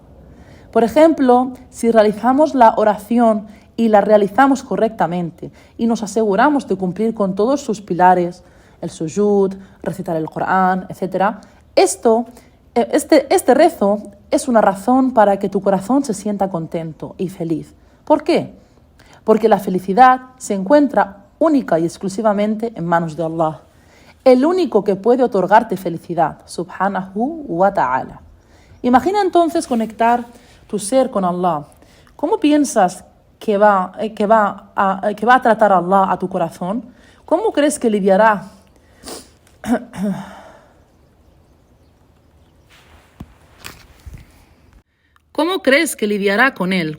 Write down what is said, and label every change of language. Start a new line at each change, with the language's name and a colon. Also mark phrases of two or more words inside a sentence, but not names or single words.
Spanish: Por ejemplo, si realizamos la oración y la realizamos correctamente y nos aseguramos de cumplir con todos sus pilares, el sujud, recitar el Corán, etc., este rezo es una razón para que tu corazón se sienta contento y feliz. ¿Por qué? Porque la felicidad se encuentra única y exclusivamente en manos de Allah, el único que puede otorgarte felicidad,
Arabic: سبحانه وتعالى.
Spanish: Imagina entonces conectar tu ser con Allah. ¿Cómo piensas que va a tratar Allah a tu corazón? ¿Cómo crees que lidiará? ¿Cómo crees que lidiará con él?